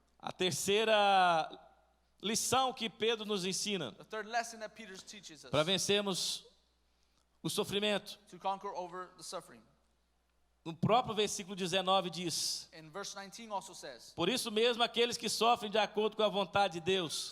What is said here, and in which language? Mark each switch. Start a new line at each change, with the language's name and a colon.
Portuguese: A terceira lição que Pedro nos ensina
English: The third lesson that Peter teaches us
Portuguese: para vencermos o sofrimento.
English: to conquer over the suffering.
Portuguese: No próprio versículo 19 diz:
English: In verse 19 also says,
Portuguese: por isso mesmo aqueles que sofrem de acordo com a vontade de Deus